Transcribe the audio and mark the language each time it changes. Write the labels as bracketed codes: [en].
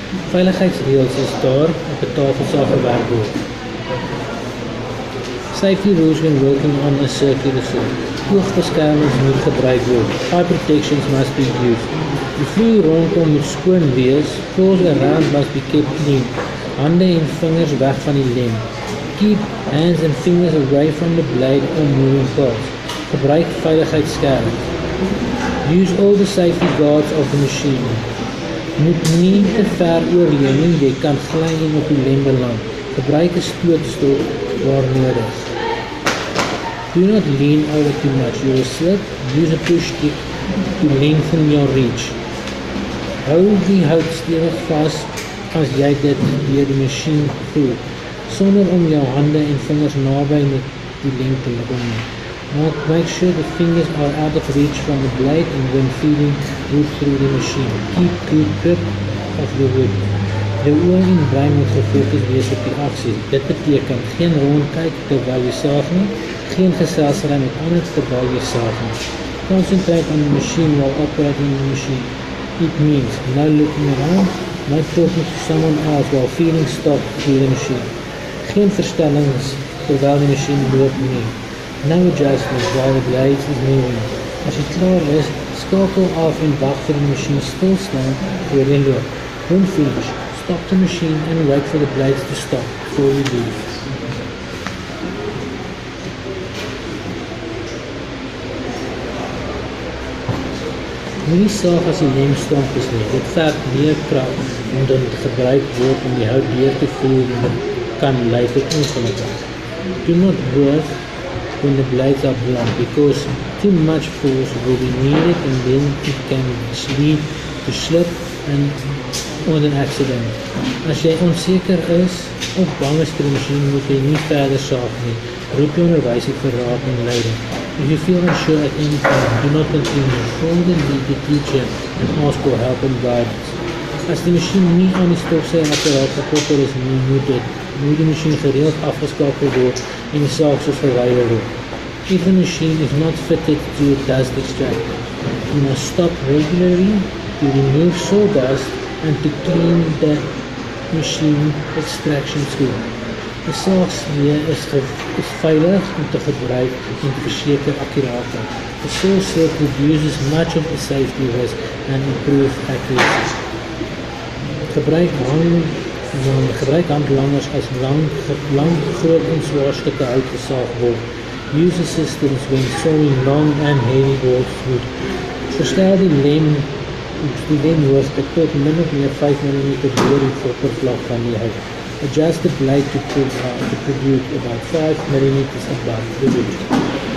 [af] Veiligheidsreëls is daar op 'n tafelsaag gewerk word. [en] Safety rules when working on a circular saw. [af] Oogbeskermings moet gebruik word. [en] Eye protections must be used. [af] Die vloer rondom moet skoon wees. [en] Floors around must be kept clean. [af] Hande en vingers weg van die lem. [en] Keep hands and fingers away from the blade or moving parts. [af] Gebruik veiligheidsskerms. [en] Use all the safety guards of the machine. [af] Moet nie te ver oorleun nie, jy kan gly en op die lem beland. Gebruik 'n stootstok waar nodig. [en] Do not lean over too much, you will slip. Use a push stick to lengthen your reach. [af] Hou die hout stewig vas as jy dit deur die masjien voer, sonder om jou hande en vingers naby met die lem te kom. [en] Make sure the fingers are out of reach from the blade and when feeding wood through the machine. Keep good grip of the wood. [af] Jou oë en brein moet gefokus wees op die aksie. Dit beteken geen rondkyk terwyl jy saag nie, geen geselsry met ander terwyl jy saag nie. [en] Concentrate on the machine while operating the machine. It means no looking around, no talking to someone else while feeding stock through the machine. [af] Geen verstellings terwyl die machine loop nie. [en] No adjustments while the blade is moving. [af] As jy klaar is, skakel af en wag vir die machine stilstaan voor jy loop. [en] When finished, stop the machine and wait for the blades to stop before you leave. [af] Moenie saag as die lem stomp is nie. Dit verg meer krag om dan gebruik word om die hout deur te voer en kan lei tot ongelukke. [en] Do not work when the blades are blunt because too much force will be needed and then it can lead to slip and or an accident. [af] As jy onseker is of bang is vir die masjien, moet jy nie verder saag nie. Roep jou onderwyser vir raad en leiding. [en] If you feel unsure at any time, do not continue. Call the teacher and ask for help and guidance. [af] As die masjien nie aan die stofsuigapparaat gekoppel is nie, moet die masjien gereeld afgeskakel word en die saagsels verwyder word. [en] If the machine is not fitted to a dust extractor, you must stop regularly to remove sawdust and to clean the machine extraction tool. [af] Die saagslee is veilig om te gebruik en te verseker akkuraatheid. [en] The saw silk reduces much of the safety risk and improves accuracy. [af] Gebruik handlangers as lang, groot en swaar stukke hout gesaag word. [en] Use assistance when sawing long and heavy boards wood. [af] Verstel die lemhoogte tot min of meer 5 mm bo die oppervlak van die hout. [en] Adjust the blade to produce about 5 mm above the wood.